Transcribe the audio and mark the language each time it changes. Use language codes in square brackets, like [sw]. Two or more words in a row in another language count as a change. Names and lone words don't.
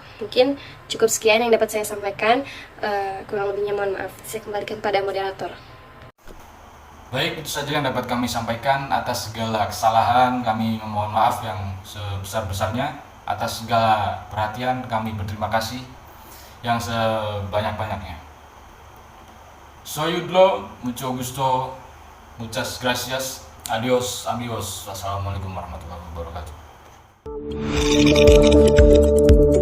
[id] Mungkin cukup sekian yang dapat saya sampaikan. Kurang lebihnya mohon maaf. Saya kembalikan pada moderator. Baik, itu saja yang dapat kami sampaikan. Atas segala kesalahan kami memohon maaf yang sebesar-besarnya. Atas segala perhatian kami berterima kasih yang sebanyak-banyaknya. [es] Soy udlo, mucho gusto, muchas gracias, adios amigos, [ar] والسلام عليكم ورحمة الله وبركاته.